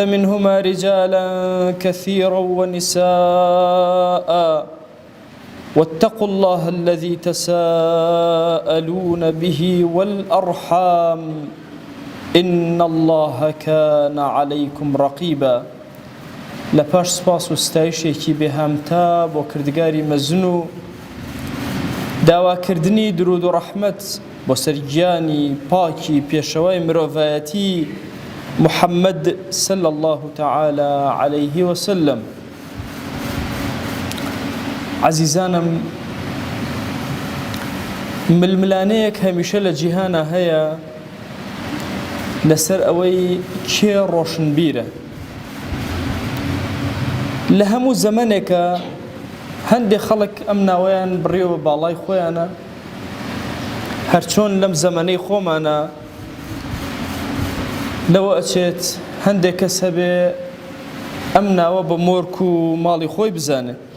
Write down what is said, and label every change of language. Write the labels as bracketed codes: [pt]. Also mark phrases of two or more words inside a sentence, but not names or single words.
[ar] منهما رجالا كثيرا ونساء واتقوا الله الذي تساءلون به والأرحام إن الله كان عليكم رقيبا [ckb] لپاش سپاس و ستایشێکی بێهامتا بۆ کردگاری مەزن و داواکردنی درود و ڕەحمەت بۆ سەرگیانی پاکی پێشەوای مرۆڤایەتی محەممەد [ar] صلی الله تعالى عليه وسلم. [ckb] عزیزانم، ململانەیەک هەمیشە لە جیهانە هەیە لەسەر ئەوەی کێ ڕۆشنبیرە. لە هەموو زەمانێکە هەندێک خەڵک ئەم ناوەیان بڕیەوە بە باڵای خۆیانە، هەرچۆن لەم زەمانەی خۆمانە لەوە ئەچێت هەندێک کەس هەبێ ئەم ناوە بە مۆرک و ماڵی خۆی بزانێ.